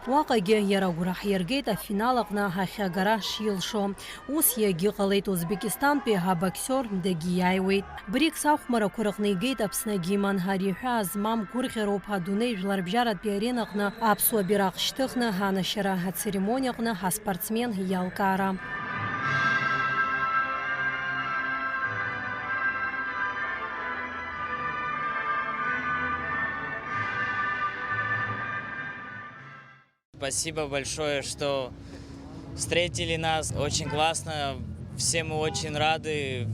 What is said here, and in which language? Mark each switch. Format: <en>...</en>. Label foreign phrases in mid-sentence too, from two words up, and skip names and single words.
<ab>Уаҟагьы иара агәра ҳиргеит афинал аҟны ҳахьагара шилшо. Ус иагьыҟалеит Узбекистантәи абоксер дагьиааиуеит. БРИКС ахәмарақәа рҟны игеит Аԥснагьы иманҳари ҳәа змам гәырӷьароуп адунеи жәларбжьаратәи аренаҟны аԥсуа бираҟ шьҭыхны анашьара ацеремониаҟны ҳаспортсмен иалкаара.</ab> <ru>Спасибо большое, что встретили нас. Очень классно. Все мы очень рады.</ru>